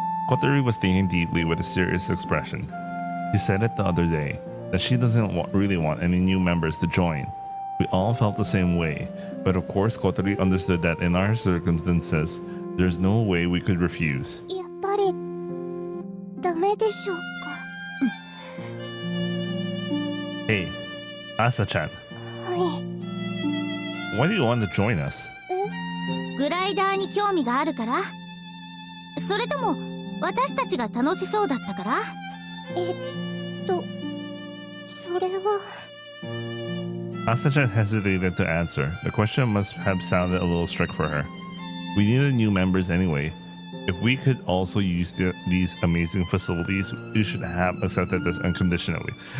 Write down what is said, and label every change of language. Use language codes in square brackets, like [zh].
[en] Kotori was thinking deeply with a serious expression. She said it the other day that she doesn't really want any new members to join. We all felt the same way, but of course Kotori understood that in our circumstances, there's no way we could refuse. [ja] やっぱりダメでしょうか。 [en] Hey, Asa-chan, [ja] はい。 [en] why do you want to join us? [ja] グライダーに興味があるから？それとも私たちが楽しそうだったから？それは [en] Asa-chan hesitated to answer. The question must have sounded a little strict for her. We needed new members anyway. If we could also use these amazing facilities, we should have accepted this unconditionally.